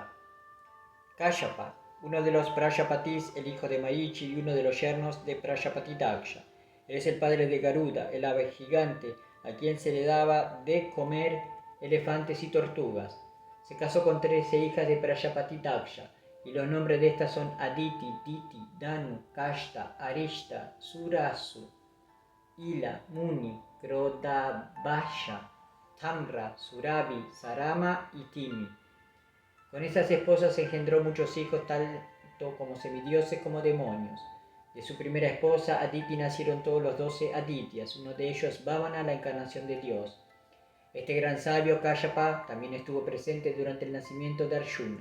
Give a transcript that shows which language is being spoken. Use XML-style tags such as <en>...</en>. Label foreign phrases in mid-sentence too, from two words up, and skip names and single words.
<es>Kashyapa, uno de los Prajapatis, el hijo de Marichi y uno de los yernos de Prajapati Daksha. Él es el padre de Garuda, el ave gigante, a quien se le daba de comer elefantes y tortugas. Se casó con 13 hijas de Prajapati Daksha, y los nombres de estas son Aditi, Diti, Danu, Kashta, Arishta, Surasu, Ila, Muni, Krodabasha, Tamra, Surabhi, Sarama y Timi. Con estas esposas engendró muchos hijos, tanto como semidioses como demonios. De su primera esposa, Aditi, nacieron todos los 12 Adityas, uno de ellos Vamana, la encarnación de Dios. Este gran sabio, Kashyapa, también estuvo presente durante el nacimiento de Arjuna.</es>